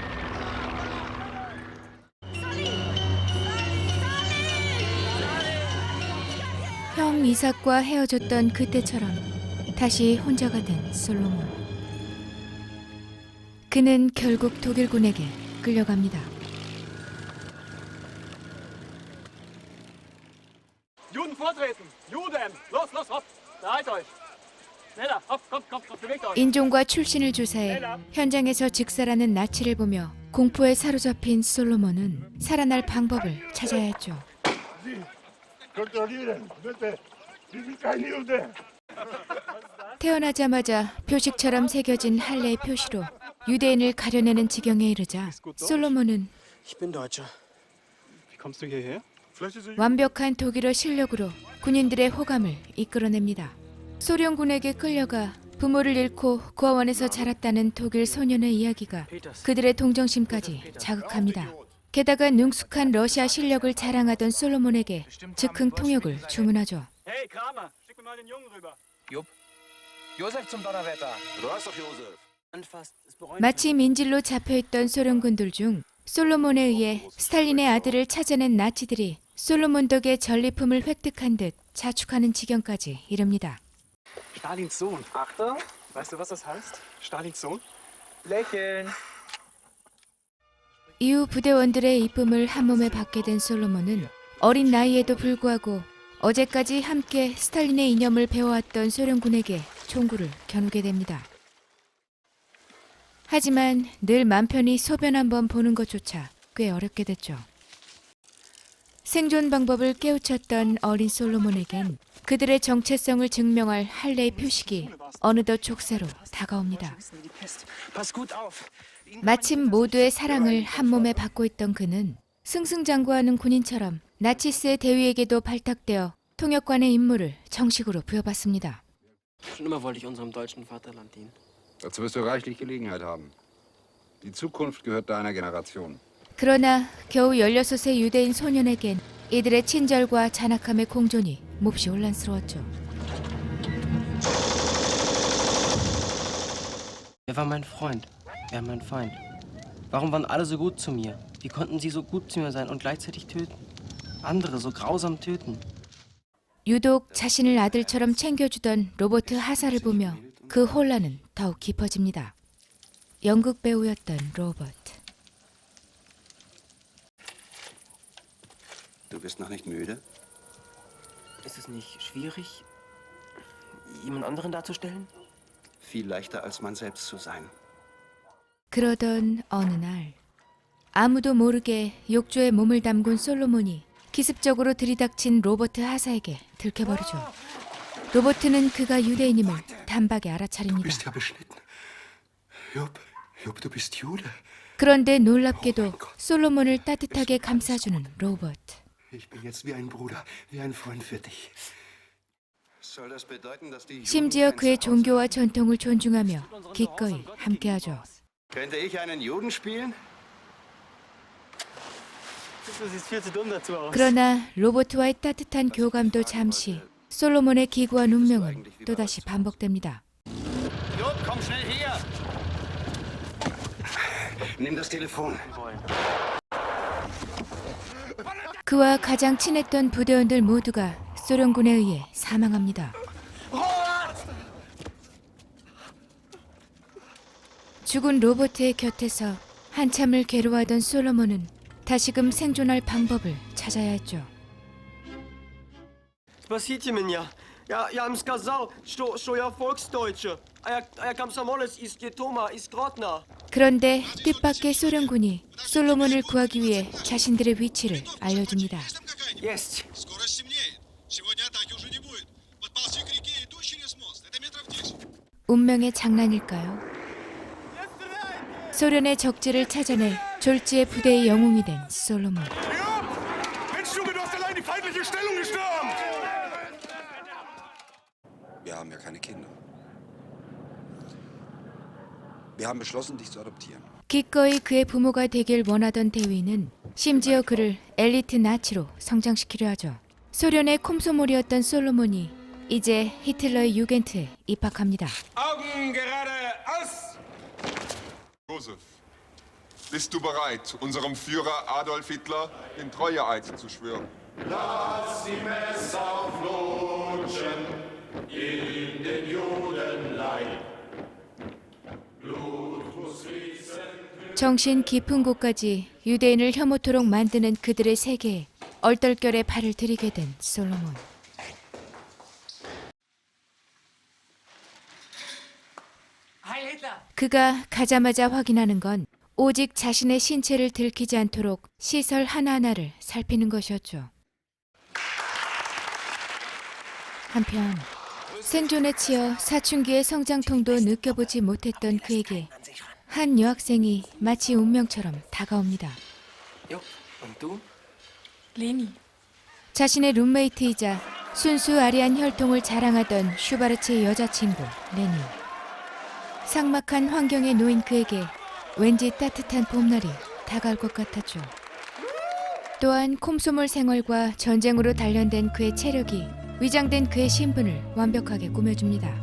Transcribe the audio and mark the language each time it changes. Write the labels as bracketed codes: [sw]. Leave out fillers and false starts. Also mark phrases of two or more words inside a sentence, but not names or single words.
[ko] 형 이삭과 헤어졌던 그때처럼 다시 혼자가 된 솔로몬. 그는 결국 독일군에게 끌려갑니다. [de] Juden vortreten! Juden! Los, los, hopp! Bereit euch! Schneller! Hopp, komm, komm, komm, bewegt euch! [ko] 인종과 출신을 조사해 현장에서 직살하는 나치를 보며 공포에 사로잡힌 솔로몬은 살아날 방법을 찾아야 했죠. 태어나자마자 표식처럼 새겨진 할례의 표시로 유대인을 가려내는 지경에 이르자 솔로몬은 [de] Ich bin Deutscher. Wie kommst du hierher? [ko] 완벽한 독일어 실력으로 군인들의 호감을 이끌어냅니다. 소련군에게 끌려가 부모를 잃고 고아원에서 자랐다는 독일 소년의 이야기가 그들의 동정심까지 자극합니다. 게다가 능숙한 러시아 실력을 자랑하던 솔로몬에게 즉흥 통역을 주문하죠. [de] Hey, Kramer, schick mir mal den Jungen rüber. Jupp. Josef zum Donnerwetter. Du hast doch Josef. Anfasst, es bereuen. [ko] 마치 민질로 잡혀있던 소련군들 중 솔로몬에 의해 스탈린의 아들을 찾아낸 나치들이 솔로몬 덕에 전리품을 획득한 듯 자축하는 지경까지 이릅니다. [de] Stalins Sohn. Achtung! Weißt du, was das heißt? Stalins Sohn? Lächeln! [ko] 이후 부대원들의 이쁨을 한몸에 받게 된 솔로몬은 어린 나이에도 불구하고 어제까지 함께 스탈린의 이념을 배워왔던 소련군에게 총구를 겨누게 됩니다. 하지만 늘 맘 편히 소변 한번 보는 것조차 꽤 어렵게 됐죠. 생존 방법을 깨우쳤던 어린 솔로몬에겐 그들의 정체성을 증명할 할례의 표식이 어느덧 족쇄로 다가옵니다. [de] Pass gut auf! [ko] 마침 모두의 사랑을 한몸에 받고 있던 그는 승승장구하는 군인처럼 나치스의 대위에게도 발탁되어 통역관의 임무를 정식으로 부여받습니다. [de] Schon immer wollte ich unserem deutschen Vaterland dienen. Dazu wirst du reichlich Gelegenheit haben. Die Zukunft gehört deiner Generation. [ko] 그러나 겨우 16세 유대인 소년에겐 이들의 친절과 잔악함의 공존이 몹시 혼란스러웠죠. [de] Wer war mein Freund? Wer mein Feind? Warum waren alle so gut zu mir? Wie konnten sie so gut zu mir sein und gleichzeitig töten? Andere so grausam töten? [ko] 유독 자신을 아들처럼 챙겨주던 로버트 하사를 보며 그 혼란은 더욱 깊어집니다. 연극 배우였던 로버트. [de] Du bist noch nicht müde? Ist es nicht schwierig, jemand anderen darzustellen? Viel leichter als man selbst zu sein. [ko] 그러던 어느 날 아무도 모르게 욕조에 몸을 담근 솔로몬이 기습적으로 들이닥친 로버트 하사에게 들켜버리죠. 로버트는 그가 유대인임을 단박에 알아차립니다. [de] Bist ja beschnitten. Jupp, du bist Jude. [ko] 그런데 놀랍게도 솔로몬을 따뜻하게 감싸주는 로버트. [de] Ich bin jetzt wie ein Bruder, wie ein Freund für dich. Soll das bedeuten, dass die [ko] 심지어 그의 종교와 전통을 존중하며 기꺼이 함께하죠. [de] Könnte ich einen Juden spielen? Du siehst viel zu dumm dazu aus. [ko] 그러나 로버트와의 따뜻한 교감도 잠시, 솔로몬의 기구한 운명은 또다시 반복됩니다. [de] Jupp, komm schnell her! Nimm das Telefon. [ko] 그와 가장 친했던 부대원들 모두가 소련군에 의해 사망합니다. 죽은 로버트의 곁에서 한참을 괴로워하던 솔로몬은 다시금 생존할 방법을 찾아야 했죠. [ru] Спасите меня. Я им сказал, что я volksdeutsche. А я комсомолец из Детома, из Тротна. [ko] 그런데 뜻밖의 소련군이 솔로몬을 구하기 위해 자신들의 위치를 알려줍니다. [ru] Есть. Скоро стемнеет. Сегодня атаки уже не будет. Подползти к реке, иду через мост. Это метров 10. [ko] 운명의 장난일까요? 소련의 적지를 찾아내 졸지의 부대의 영웅이 된 솔로몬. [de] Mensch, Junge, du hast allein die feindliche Stellung gestürmt! Wir haben ja keine Kinder. Wir haben beschlossen, dich zu adoptieren. [ko] 기꺼이 그의 부모가 되길 원하던 대위는 심지어 그를 엘리트 나치로 성장시키려 하죠. 소련의 콤소몰이었던 솔로몬이 이제 히틀러의 유겐트에 입학합니다. [de] Augen gerade aus! Josef, bist du bereit, unserem Führer Adolf Hitler den Treueeid zu schwören? Lass die Messer flutschen in den Judenleib. [ko] 정신 깊은 곳까지 유대인을 혐오토록 만드는 그들의 세계에 얼떨결에 발을 들이게 된 솔로몬. 그가 가자마자 확인하는 건 오직 자신의 신체를 들키지 않도록 시설 하나하나를 살피는 것이었죠. 한편 생존에 치여 사춘기의 성장통도 느껴보지 못했던 그에게 한 여학생이 마치 운명처럼 다가옵니다. [de] Jo, und du? Leni. [ko] 자신의 룸메이트이자 순수 아리안 혈통을 자랑하던 슈바르츠의 여자친구 레니. 삭막한 환경에 놓인 그에게 왠지 따뜻한 봄날이 다가올 것 같았죠. 또한 콤소몰 생활과 전쟁으로 단련된 그의 체력이 위장된 그의 신분을 완벽하게 꾸며줍니다.